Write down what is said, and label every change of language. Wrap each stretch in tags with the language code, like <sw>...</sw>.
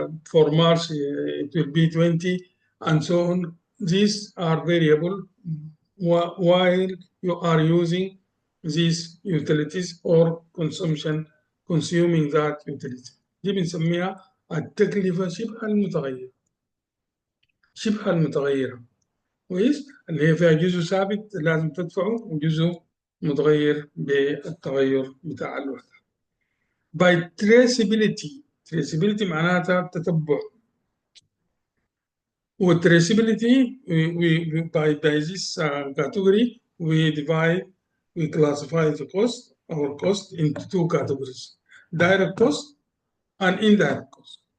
<en>For March it will be 20, and so on. These are variable while you are using these utilities or consumption consuming that utility.</en> <ar>دي بنسميها التكلفة شبه المتغيرة. كويس؟ اللي هي فيها جزء ثابت لازم تدفعه وجزء متغير بالتغير بتاع الوحدة.</ar> <en>by traceability</en> <ar>معناتها تتبع.</ar> <en>والtraceability by this category we classify our cost into two categories: direct cost and indirect cost.</en>